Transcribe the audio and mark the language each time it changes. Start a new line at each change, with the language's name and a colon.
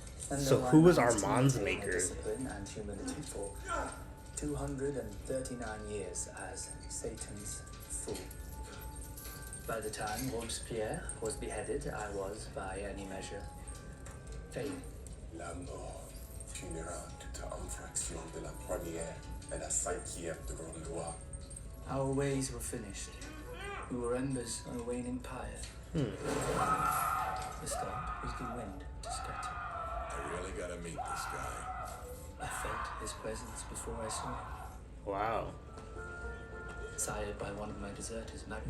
English: And So though I who was managed to Armand's maintain maker? Discipline and humility for 239 years as Satan's fool. By the time Robespierre was beheaded, I was, by any measure, failing.
French: La mort finira toute infraction de la première et la cinquième de grande loi.
English: Our ways were finished. We were embers on a waning pyre. The start was the wind to scatter. I really gotta meet this guy. I felt his presence before I saw him. Wow. Sired by one of my deserters, Magnus.